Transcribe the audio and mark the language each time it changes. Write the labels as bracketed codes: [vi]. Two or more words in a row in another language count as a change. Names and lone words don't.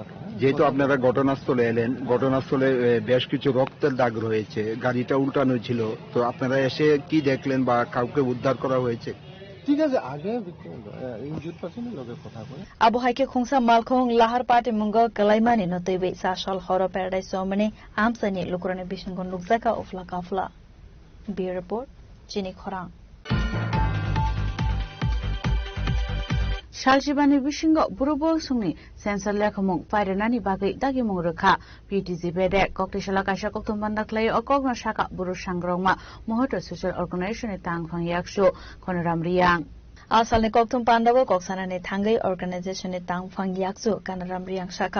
[bn] যেহেতু আপনারা ঘটনাস্থলে এলেন, ঘটনাস্থলে বেশ কিছু রক্তের দাগ রয়েছে, গাড়িটা উল্টানো ছিল, তো আপনারা এসে কি দেখলেন বা কাউকে উদ্ধার করা হয়েছে? ঠিক আছে, আগে ইনজুর পার্সনের লগে কথা কয়। [trp] আবহাইকে খুংসা মালখং লাহার পাটি মুঙ্গ কলাইমানি নতৈবে সাশাল হর প্যারাডাইস সমনে আমসানি লুকুরানি বিশঙ্গন লুকজাকা উফলা কাফলা। [en] bureau report, চিনি খরাং। [trp] Shaljibani Bishingo Burubo Sumi Sensor Lekamung Firenani Bagi Dagimung Ruka PTZ Bede Koktishala Kasha Koktumbandaklay or Kogna Shaka Buru Shangroma Mohoto [en] Social Organization [trp] Tang Fang Yakshu Konoram Riang Asalni Koktum Pandago Koksanani Tangai Organization Tang Fang Yaksu Kanaram Riang Shaka